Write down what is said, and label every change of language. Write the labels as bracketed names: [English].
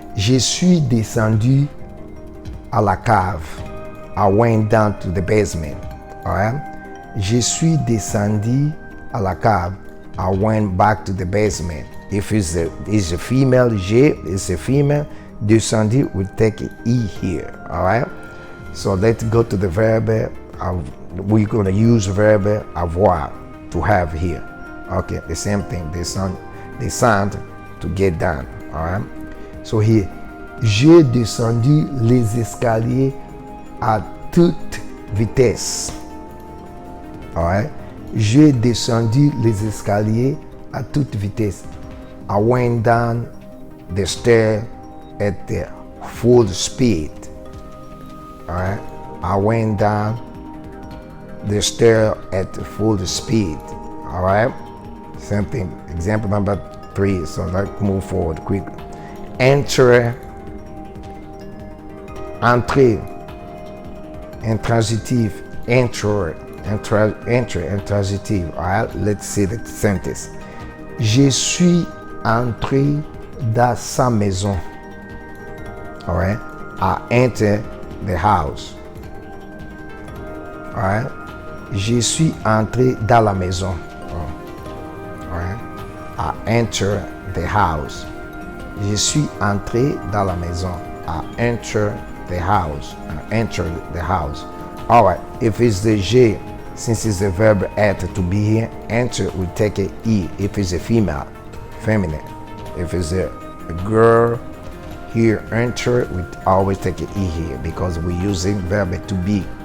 [French] Je suis descendu à la cave. [English] I went down to the basement. All right. [French] Je suis descendu à la cave. [English] I went back to the basement. If it's a female, je is a female, descendu will take an E here. All right. So let's go to the verb. We're going to use verb avoir, to have here. Okay, the same thing. Descendre, to get down. All right. So here, [French] j'ai descendu les escaliers à toute vitesse. [English] All right. [French] J'ai descendu les escaliers à toute vitesse. [English] I went down the stair at the full speed. All right. I went down the stair at full speed. All right. Same thing. Example number 3. So let's move forward quickly. Entrer. Entrer. Intransitive. Enter. Intransitive. All right. Let's see the sentence. [French] Je suis entré dans sa maison. [English] All right. I entered the house. All right. [French] Je suis entré dans la maison. [English] All right. I entered the house. [French] Je suis entré dans la maison. [English] I entered the house. I entered the house. All right. If it's the je, since it's the verb être, to be here, enter, we take a e. If it's a female, feminine. If it's a girl, here, enter, we always take an e here because we're using verb to be.